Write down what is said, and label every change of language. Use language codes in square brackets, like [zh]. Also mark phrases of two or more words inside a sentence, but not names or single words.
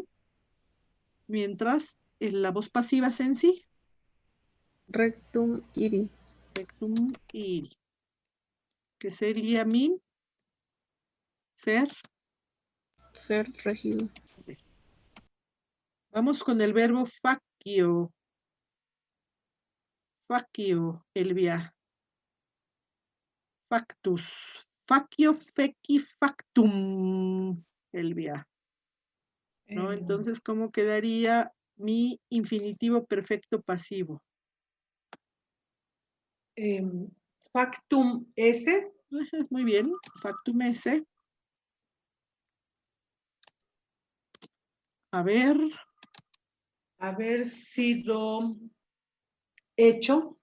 [es] Mientras en la voz pasiva sensi. [la] Rectum iri. Rectum iri. [es] Que sería mi ser. Ser regido. Vamos con el verbo facio. [la] Facio, Elvia. Factus. Facio, feci, factum, Elvia. [es] ¿No? Entonces, ¿cómo quedaría mi infinitivo perfecto pasivo? [la] Factum S. [es] Muy bien, factum S. Haber sido hecho.